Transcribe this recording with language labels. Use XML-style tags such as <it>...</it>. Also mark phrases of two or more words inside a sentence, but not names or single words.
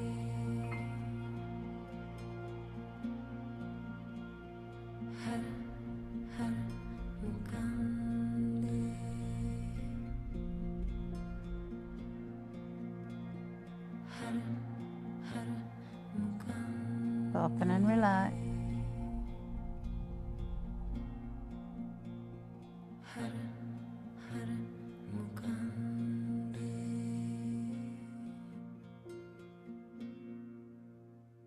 <sa>Har har mukande. Har har mukande.</sa> <en>Soften and relax.</en> <sa>Har har mukande.</sa>